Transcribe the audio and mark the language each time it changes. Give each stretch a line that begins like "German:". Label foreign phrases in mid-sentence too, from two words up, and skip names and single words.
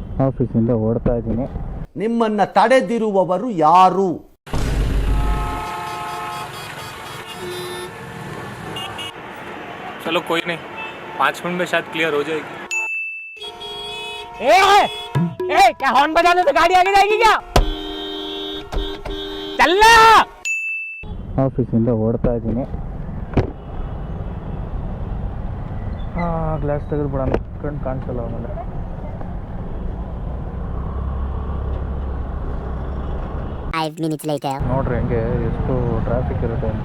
Kannada: ಆಫೀಸಿಂದ ಓಡ್ತಾ ಇದ್ದೀನಿ. ನಿಮ್ಮನ್ನ ತಡೆದಿರುವವರು ಯಾರು?
Hindi: चलो कोई नहीं, 5 मिनट में शायद क्लियर हो जाएगी. क्या हॉर्न बजाने से गाड़ी आगे जाएगी क्या? चलना.
Kannada: ಆಫೀಸಿಂದ ಓಡ್ತಾ ಇದ್ದೀನಿ. ಗ್ಲಾಸ್ ತೆಗೆದ್ಬಿಡೋಣ, ಕಣ್ಣು ಕಾಣಿಸಲ್ಲ ಆಮೇಲೆ. ನೋಡ್ರಿ ಹೆಂಗೆ ಎಷ್ಟು ಟ್ರಾಫಿಕ್ ಇರುತ್ತೆ ಅಂತ.